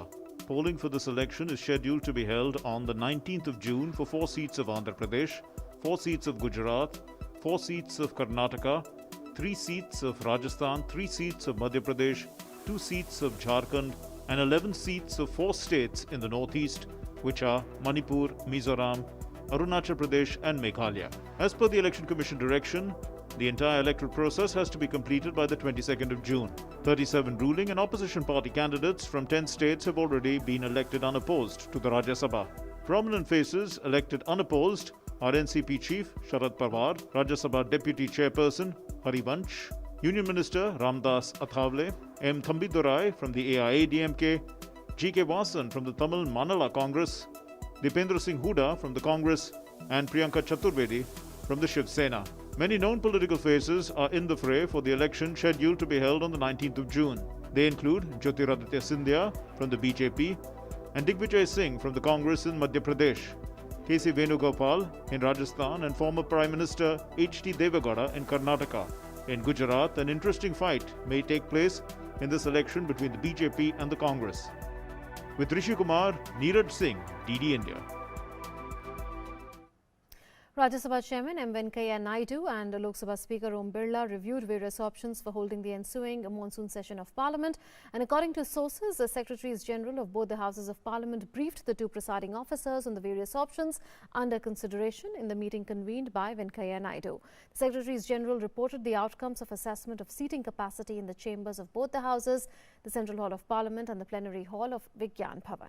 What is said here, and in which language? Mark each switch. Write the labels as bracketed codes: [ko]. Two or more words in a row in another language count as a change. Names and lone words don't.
[en] Polling for this election is scheduled to be held on the 19th of June for 4 seats of Andhra Pradesh, 4 seats of Gujarat, 4 seats of Karnataka, 3 seats of Rajasthan, 3 seats of Madhya Pradesh, 2 seats of Jharkhand, and 11 seats of 4 states in the northeast, which are Manipur, Mizoram, Arunachal Pradesh, and Meghalaya. As per the Election Commission direction, the entire electoral process has to be completed by the 22nd of June. 37 ruling and opposition party candidates from 10 states have already been elected unopposed to the Rajya Sabha. Prominent faces elected unopposed are NCP Chief Sharad Pawar, Rajya Sabha Deputy Chairperson Harivansh, Union Minister Ramdas Athavale, M. Thambidurai from the AIADMK, G.K. Vasan from the Tamil Manala Congress, Dipendra Singh Huda from the Congress, and Priyanka Chaturvedi from the Shiv Sena. Many known political faces are in the fray for the election scheduled to be held on the 19th of June. They include Jyotiraditya Scindia from the BJP and Digvijay Singh from the Congress in Madhya Pradesh, K.C. Venugopal in Rajasthan, and former Prime Minister H.D. Devagowda in Karnataka. In Gujarat, an interesting fight may take place in this election between the BJP and the Congress. With Rishi Kumar, Neeraj Singh, DD India. Rajya Sabha Chairman M. Venkaiah Naidu and Lok Sabha Speaker Om Birla reviewed various options for holding the ensuing monsoon session of Parliament. And according to sources, the Secretaries General of both the Houses of Parliament briefed the two presiding officers on the various options under consideration in the meeting convened by Venkaiah Naidu. The Secretaries General reported the outcomes of assessment of seating capacity in the chambers of both the Houses, the Central Hall of Parliament and the Plenary Hall of Vigyan Bhavan.